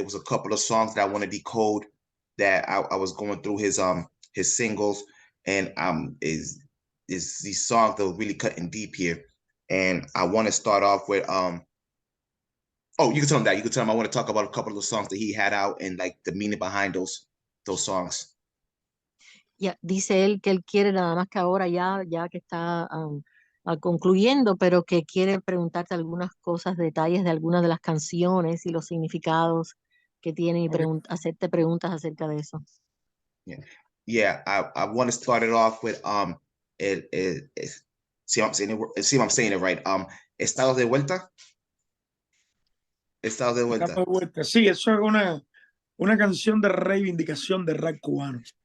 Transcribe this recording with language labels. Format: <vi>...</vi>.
<en>There was a couple of songs that I want to decode that I was going through his singles, and is these songs that were really cutting deep here. And I want to start off with oh, you can tell him that. You can tell him I want to talk about a couple of the songs that he had out and like the meaning behind those songs.</en> <es>Ya, dice él que él quiere nada más que ahora ya que está concluyendo, pero que quiere preguntarte algunas cosas, detalles de algunas de las canciones y los significados que tienen y</es> <en>Okay.</en> <es>hacerte preguntas acerca de eso.</es> <en>Yeah. I want to start it off with see if I'm saying it right.</en> <es>Estados de vuelta. Estados de vuelta. Estamos de vuelta. Sí, eso es una canción de reivindicación del rap cubano.</es>